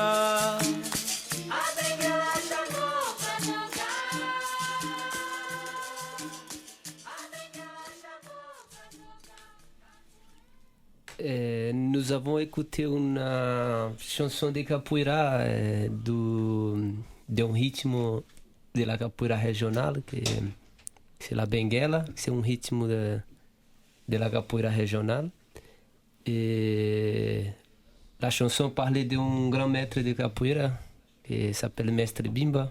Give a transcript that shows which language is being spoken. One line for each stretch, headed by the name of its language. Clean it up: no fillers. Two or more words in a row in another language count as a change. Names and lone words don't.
Portuguese: A Benguela chamou pra jogar, a Benguela chamou pra jogar.
French: Nous avons écouté une chanson de capoeira
Spanish: de un ritmo
French: de la capoeira régionale, que c'est la Benguela, c'est un ritmo de la capoeira régionale. Et la chanson parlait d'un grand maître de capoeira qui s'appelle Mestre Bimba.